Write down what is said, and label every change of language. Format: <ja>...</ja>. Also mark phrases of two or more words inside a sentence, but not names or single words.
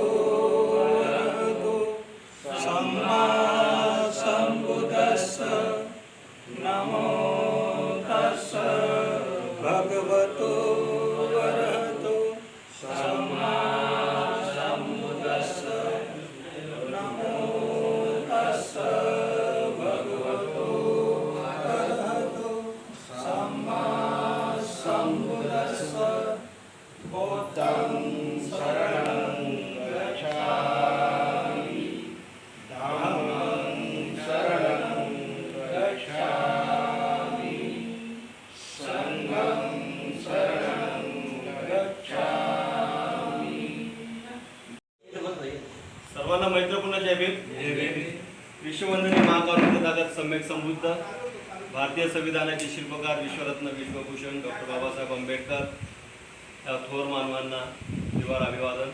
<pi>अरहतो सम्मा सम्बुद्धस्स नमो तस्स भगवतो अरहतो सम्मा सम्बुद्धस्स नमो तस्स भगवतो अरहतो सम्मा सम्बुद्धस्स बुद्धं शरणं गच्छामि धम्मं शरणं गच्छामि संघं शरणं गच्छामि।</pi> <mr>सर्वांना मैत्रपूर्ण जय भीम। विश्ववंदनीय महाकारुण्य तथागत सम्यक संबुद्ध भारतीय संविधानाचे शिल्पकार विश्वरत्न विश्वभूषण डॉक्टर बाबासाहेब आंबेडकर या थोर मानवांना दिवार अभिवादन।</mr>